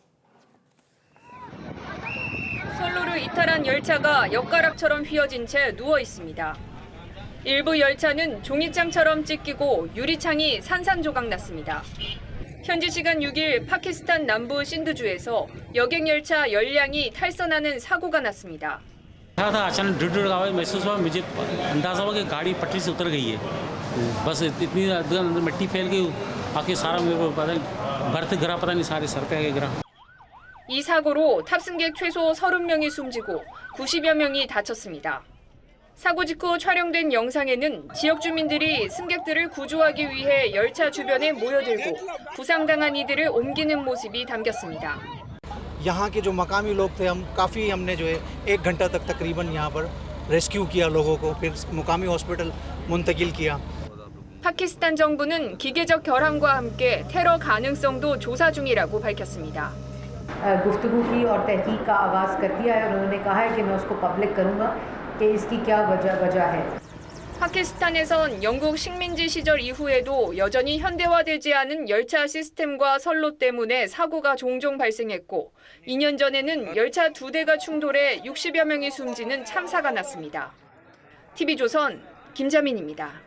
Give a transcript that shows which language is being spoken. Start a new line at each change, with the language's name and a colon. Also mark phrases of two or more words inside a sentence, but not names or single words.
Korean: 선로를 이탈한 열차가 엿가락처럼 휘어진 채 누워 있습니다. 일부 열차는 종이장처럼 찢기고 유리창이 산산조각 났습니다. 현지 시간 6일 파키스탄 남부 신드주에서 여객 열차 열량이 탈선하는 사고가 났습니다.
Urdu: اچانک ڈرل آواز محسوس ہوا مجھے اندازہ ہوا کہ گاڑی پٹری سے اتر گئی ہے بس اتنی اندر مٹی پھیل گئی آکے سارا میرے کو پتا نہیں برتھ گرا پتا نہیں سارے سر پے گرا.
Korean: 이 사고로 탑승객 최소 30명이 숨지고 90여 명이 다쳤습니다. 사고 직후 촬영된 영상에는 지역 주민들이 승객들을 구조하기 위해 열차 주변에 모여들고 부상당한 이들을 옮기는 모습이 담겼습니다.
Urdu: یہاں کے جو مقامی لوگ تھے کافی ہم نے جو ہے 1 گھنٹہ تک تقریباً یہاں پر ریسکیو کیا لوگوں کو پھر مقامی ہاسپٹل منتقل کیا.
Korean: 파키스탄 정부는 기계적 결함과 함께 테러 가능성도 조사 중이라고 밝혔습니다.
Urdu: گفتگو کی اور تحقیق کا آغاز کر دیا ہے اور انہوں نے کہا ہے کہ میں اس کو پبلک کروں گا کہ اس کی کیا وجہ ہے.
Korean: 파키스탄에선 영국 식민지 시절 이후에도 여전히 현대화되지 않은 열차 시스템과 선로 때문에 사고가 종종 발생했고 2년 전에는 열차 2대가 충돌해 60여 명이 숨지는 참사가 났습니다. TV조선 김자민입니다.